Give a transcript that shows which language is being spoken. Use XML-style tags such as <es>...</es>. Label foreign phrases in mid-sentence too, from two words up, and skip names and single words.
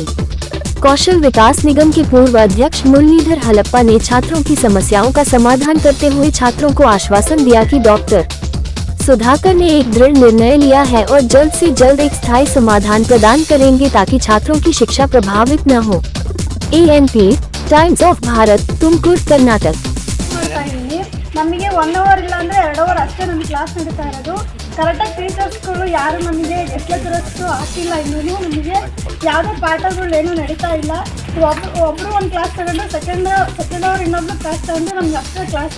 <hi>कौशल विकास निगम के पूर्व अध्यक्ष मुरलीधर हलप्पा ने छात्रों की समस्याओं का समाधान करते हुए छात्रों को आश्वासन दिया कि डॉक्टर सुधाकर ने एक दृढ़ निर्णय लिया है और जल्द से जल्द एक स्थायी समाधान प्रदान करेंगे ताकि छात्रों की शिक्षा प्रभावित न हो। ANP टाइम्स ऑफ भारत तुमकुर कर्नाटक।</hi> <kn>ನಮಗೆ 1 ಅವರ್ ಇಲ್ಲ ಅಂದರೆ 2 ಅವರ್ ಅಷ್ಟೇ ನಮ್ಮ ಕ್ಲಾಸ್ ನಡೀತಾ ಇರೋದು. ಕರೆಕ್ಟಾಗಿ ಟೀಚರ್ಸ್ಗಳು ಯಾರು ನಮಗೆ</kn> <en>guest lecturers</en> <kn>ಹಾಕಿಲ್ಲ. ಇನ್ನೂ ನಮಗೆ ಯಾವುದೇ ಪಾಠಗಳು ಏನೂ ನಡೀತಾ ಇಲ್ಲ. ಒಬ್ಬರು ಒಂದು ಕ್ಲಾಸ್ ತಗೊಂಡು</kn> <en>second hour</en> <kn>ಇನ್ನೊಬ್ರು ಕ್ಲಾಸ್ ತಗೊಂಡು ನಮ್ಗೆ ಅಷ್ಟೇ ಕ್ಲಾಸು.</kn>